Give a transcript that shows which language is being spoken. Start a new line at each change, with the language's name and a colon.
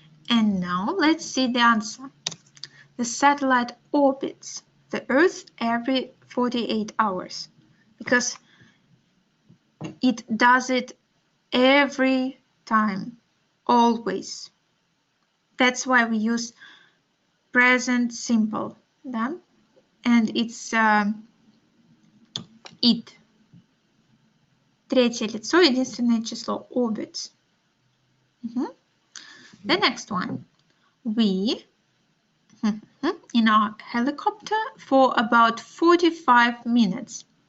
English: And now let's see the answer. The satellite orbits the Earth every 48 hours because it does it every time, always. That's why we use present simple,
Russian: да?
English: And it's it.
Russian: Третье лицо, единственное число, orbits.
English: The next one. We, in our helicopter for about 45 minutes.